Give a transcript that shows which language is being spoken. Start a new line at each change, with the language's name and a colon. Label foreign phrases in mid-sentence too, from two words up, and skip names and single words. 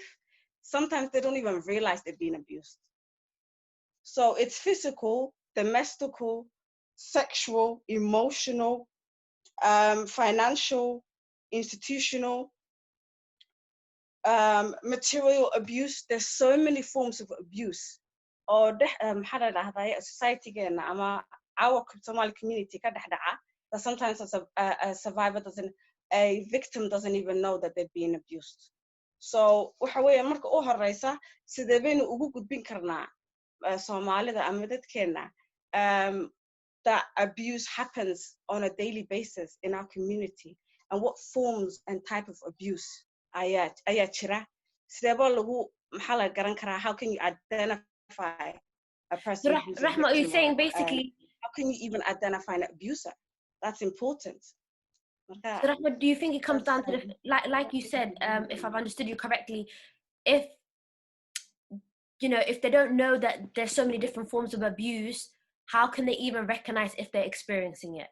English: Sometimes they don't even realize they're being abused. So it's physical, domestical, sexual, emotional, financial, institutional, material abuse. There's so many forms of abuse. Or society, our Somali community, that sometimes a survivor a victim doesn't even know that they're being abused.
Somali: So waxa weeye marka u horeysa sidee baynu ugu gudbin karnaa Soomaalida ama dadkeena
English: that abuse happens on a daily basis in our community, and what forms and type of abuse
Somali: ayaa jira. Sidee baa lagu maxaa la garan karaa?
English: How can you identify a person who's a Rahma, are you victim saying of, basically, how can you even identify an abuser? That's important. so Rahma, do you think it comes down to like you said, if I've understood you correctly, if if they don't know that there's so many different forms of abuse, how can they even recognize if they're experiencing it?